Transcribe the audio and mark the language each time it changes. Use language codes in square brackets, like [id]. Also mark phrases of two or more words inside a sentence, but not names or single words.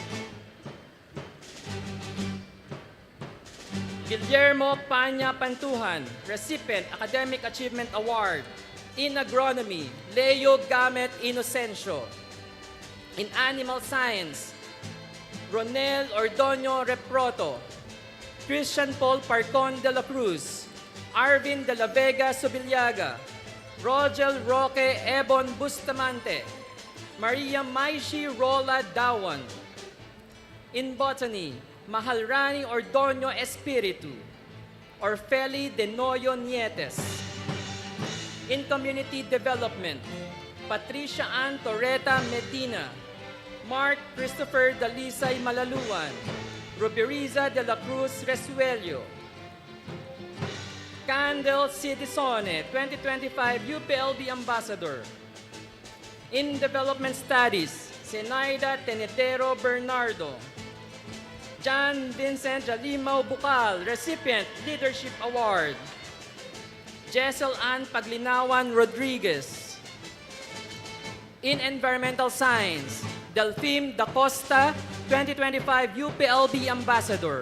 [en] Guillermo Panya Pantuhan, recipient, Academic Achievement Award. In Agronomy, Leo Gamet Inocencio. In Animal Science, Ronel Ordonio Reproto, Christian Paul Parcon de la Cruz, Arvin de la Vega Subiliaga, Rogel Roque Ebon Bustamante, Maria Maishi Rola Dawan. In Botany, Mahalrani Ordonio Espiritu, Orfeli de Noyo Nietes. In Community Development, Patricia Ann Torreta Medina, Mark Christopher Dalisay Malaluan, Ruberiza de la Cruz Resuelio. Candel Citizone, 2025 UPLB Ambassador. In Development Studies, Zenaida Tenetero Bernardo. John Vincent Jalimao Bukal, recipient, Leadership Award. Jessel Ann Paglinawan Rodriguez. In Environmental Science, Delphine Da Costa, 2025 UPLB Ambassador.